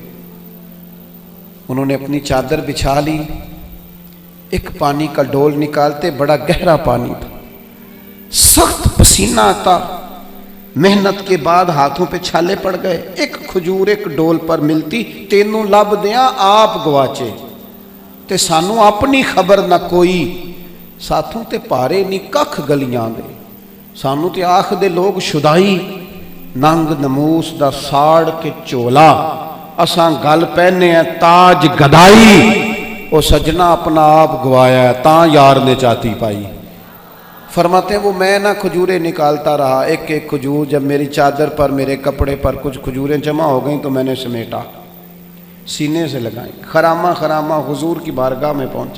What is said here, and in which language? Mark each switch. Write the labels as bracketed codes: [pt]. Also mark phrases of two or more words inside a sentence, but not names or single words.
[ur] انہوں نے اپنی چادر بچھا لی، ایک پانی کا ڈول نکالتے، بڑا گہرا پانی تھا، سخت پسینہ آتا، محنت کے بعد ہاتھوں پہ چھالے پڑ گئے، ایک کھجور ایک ڈول پر ملتی، [pa] تینوں لب دیاں آپ گواچے تے سانو اپنی خبر نہ کوئی، ساتھوں تے پارے نی ککھ گلیاں دے، سانو تے آخ دے لوگ شدائی، ننگ نموس دا ساڑ کے چولا، اساں گل پہنے ہیں تاج گدائی، او سجنا اپنا آپ گوایا ہے تاں یار نے چاتی پائی۔ [ur] فرماتے ہیں وہ میں نہ کھجوریں نکالتا رہا، ایک ایک کھجور، جب میری چادر پر، میرے کپڑے پر کچھ کھجوریں جمع ہو گئیں تو میں نے سمیٹا، سینے سے لگائیں، خرامہ خرامہ حضور کی بارگاہ میں پہنچا۔